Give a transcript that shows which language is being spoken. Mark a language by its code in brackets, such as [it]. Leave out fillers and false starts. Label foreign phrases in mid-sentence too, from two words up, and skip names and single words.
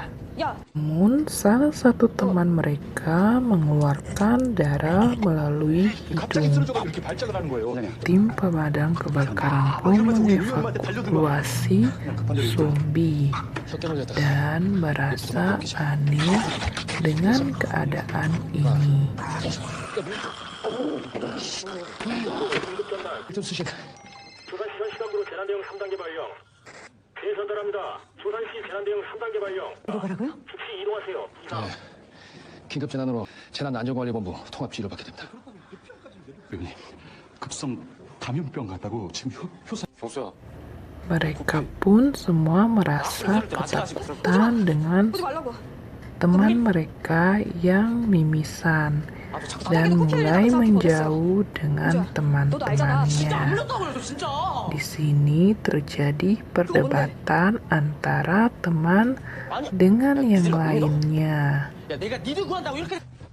[id] Namun salah satu teman mereka mengeluarkan darah melalui hidung. Tim pemadam kebakaran pun mengevakuasi zombie dan merasa aneh dengan keadaan ini. [ko] 뭐라고요? 네, 긴급 재난으로 재난안전관리본부 통합 지휘를 받게 됩니다. 의원님, 급성 감염병 같다고 지금 효사. 경수야. [id] Mereka pun semua merasa ketakutan dengan teman mereka yang mimisan dan mulai menjauh dengan teman-temannya. Di sini terjadi perdebatan antara teman dengan yang lainnya.